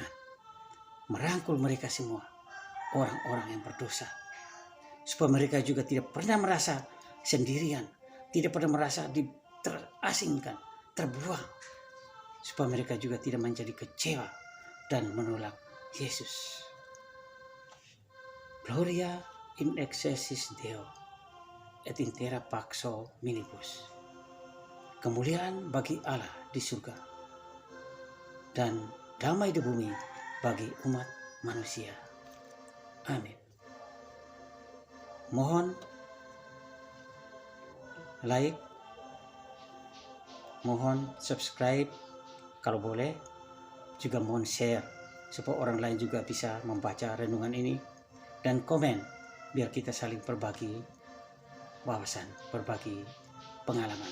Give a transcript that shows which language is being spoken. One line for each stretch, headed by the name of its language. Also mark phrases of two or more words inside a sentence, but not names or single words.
Indonesian: Merangkul mereka semua, orang-orang yang berdosa, supaya mereka juga tidak pernah merasa sendirian, tidak pernah merasa terasingkan, terbuang, supaya mereka juga tidak menjadi kecewa dan menolak Yesus.
Latin: Gloria in excelsis Deo et in terra paxo minibus.
Indonesian: Kemuliaan bagi Allah di surga dan damai di bumi bagi umat manusia. Amin. Mohon like, mohon subscribe kalau boleh, juga mohon share supaya orang lain juga bisa membaca renungan ini, dan komen biar kita saling berbagi wawasan, berbagi pengalaman.